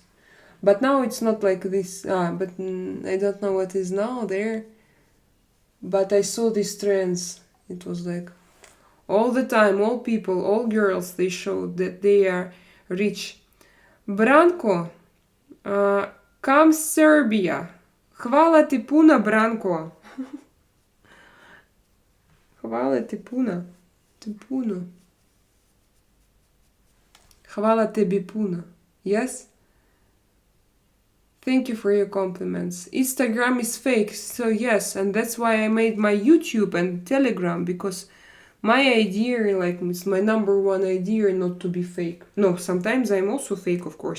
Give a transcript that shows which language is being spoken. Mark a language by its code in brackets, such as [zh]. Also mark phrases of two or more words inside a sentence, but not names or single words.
[en] But now it's not like this. But I don't know what is now there. But I saw these trends. It was like all the time, all people, all girls, they showed that they are rich. Branko, come Serbia. [sr] Hvala ti puno, Branko. Hvala ti puno. Hvala tebi puno. [en] Yes? Thank you for your compliments. Instagram is fake, so yes, and that's why I made my YouTube and Telegram, because my idea, like, it's my number one idea not to be fake. No, sometimes I'm also fake, of course.